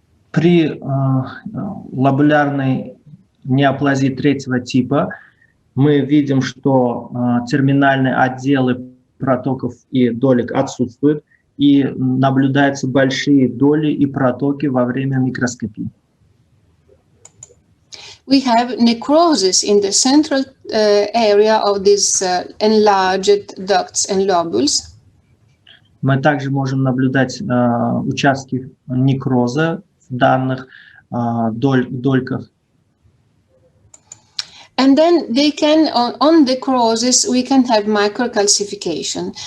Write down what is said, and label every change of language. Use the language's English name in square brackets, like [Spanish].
[Russian] При лобулярной неоплазии третьего типа мы видим, что терминальные отделы протоков и долек отсутствуют, и наблюдаются большие доли и протоки во время микроскопии. [English] We have necrosis in the central area of these enlarged ducts and lobules. [Russian] Мы также можем наблюдать участки некроза в данных дольках. [English] And then they can, on the crosses, we can have microcalcification.